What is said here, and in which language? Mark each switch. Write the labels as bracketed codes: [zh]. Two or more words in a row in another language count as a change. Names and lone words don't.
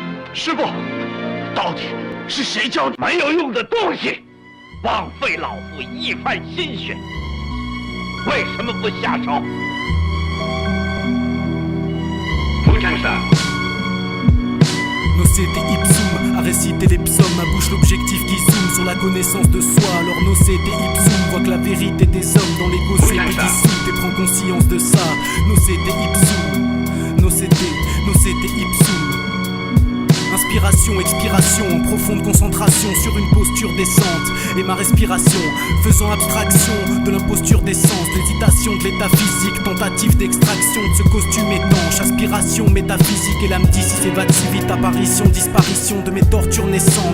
[zh] 师傅，到底是谁教你没有用的东西？枉费老夫一番心血，为什么不下手？不正 ça. [la] Nocete ipsum, [fr] à réciter les psaumes, ma bouche l'objectif qui zoome sur la connaissance de soi. Alors [la] nocete ipsum, [fr] voit que la vérité des hommes dans l'ego c'est dissoute et prends conscience de ça. [la] Nocete ipsum, nocete ipsum. [fr] Inspiration, expiration, en profonde concentration sur une posture décente. Et ma respiration, faisant abstraction de l'imposture d'essence, l'hésitation de l'état physique, tentative d'extraction de ce costume étanche. Aspiration métaphysique et l'âme d'ici s'évade si vite. Apparition, disparition de mes tortures naissantes.